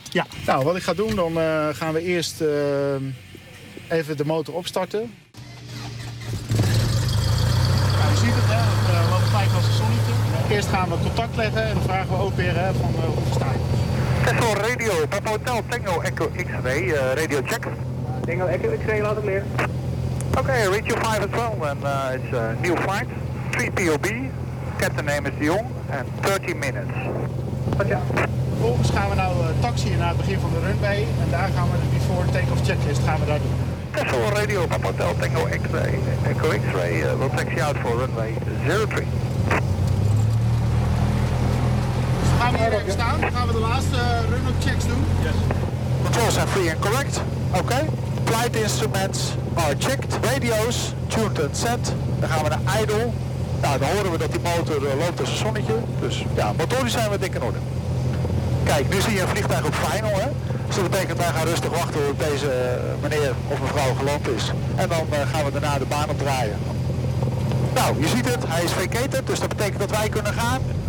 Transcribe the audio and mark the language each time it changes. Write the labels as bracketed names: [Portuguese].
[Dutch] Ja, nou, wat ik ga doen, dan gaan we eerst even de motor opstarten. Ja, je ziet het, hè? Het loopt gelijk als een zonnetje. Eerst gaan we contact leggen en dan vragen we ook weer van hoe we staan. [English] Tesla Radio, Papa Hotel, Tango Echo X-ray, radio check. Tango Echo X-ray, [Dutch] laat het leren. [English] Okay, read your 5 as well, and it's a new flight, 3 POB, captain name is Dion, and 30 minutes. [Dutch] Vervolgens gaan we nou taxiën naar het begin van de runway, en daar gaan we de [English] before take-off checklist [Dutch] gaan we daar doen. [English] Tesla Radio, Papa Hotel, Tango X-ray, Echo X-ray, we'll taxi out for runway 03. [Dutch] Dus gaan we hier even staan, dan gaan we de laatste [English] run-up checks [Dutch] doen. [English] Yes. Controls are free and correct, okay. Flight instruments are checked, radio's tuned and set. [Dutch] Dan gaan we naar idle. Nou, dan horen we dat die motor loopt als een zonnetje. Dus ja, motorisch zijn we dik in orde. Kijk, nu zie je een vliegtuig op final. Hè? Dus dat betekent wij gaan rustig wachten tot deze meneer of mevrouw geland is. En dan gaan we daarna de baan opdraaien. Nou, je ziet het, hij is vacated, dus dat betekent dat wij kunnen gaan.